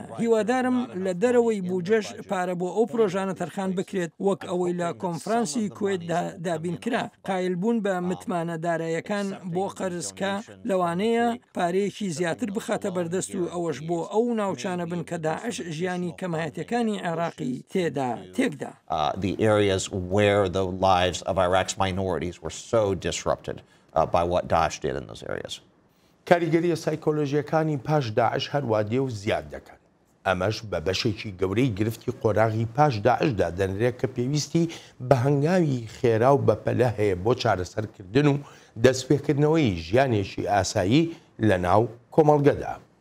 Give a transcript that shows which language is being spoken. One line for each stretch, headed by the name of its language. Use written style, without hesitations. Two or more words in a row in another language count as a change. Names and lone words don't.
Central Kurdish: هیوادارم لە دەرەوەی بوجەش پارە بۆ ئەو پرۆژانە تەرخان بکرێت وەک ئەوەی لە کۆنفرانسی کوێتدا دابین کرا. قایلبوون بە متمانە داراییەکان بۆ قەرزکە لەوانەیە پارەیەکی زیاتر بخاتە بەردەست و ئەوەش بۆ ئەو ناوچانە بن کە داعش ژیانی کەمایەتەکانی عێراقی تێکدا.
English: The areas where the lives of Iraq's minorities were so disrupted by what Daesh did in those areas.
Central Kurdish: کاریگەریە سایکۆلۆژیەکانی پاش داعش هەروادێ و زیاد دەکەن. ئەمەش بە بەشێکی گەورەی گرفتی قۆراغی پاش داعشدا دەنرێت کە پێویستی بە هەنگاوی خێرا و بەپەلە هەیە بۆ چارەسەرکردن و دەستپێکردنەوەی ژیانێکی ئاسایی لە ناو کۆمەڵگەدا.